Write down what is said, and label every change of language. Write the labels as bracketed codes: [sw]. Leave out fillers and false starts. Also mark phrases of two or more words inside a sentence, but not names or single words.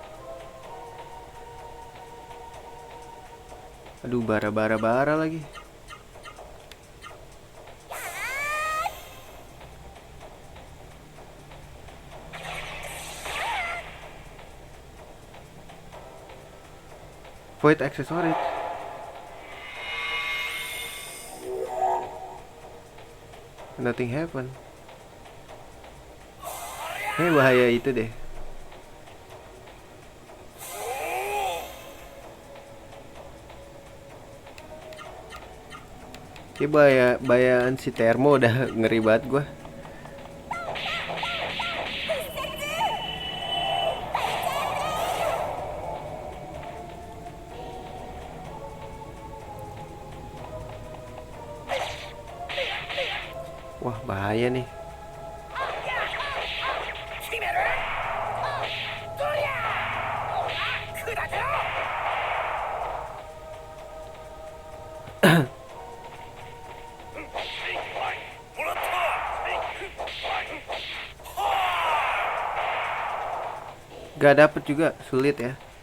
[id] Aduh, bara lagi. [en] Void accessories. Nothing happen. [id] Bahaya itu deh. Bayaan si Termo udah ngeri banget gua. Wah, bahaya nih. [ja] 決める。どりゃ。砕けろ。 もらった。 [id] Gak dapet juga, sulit ya.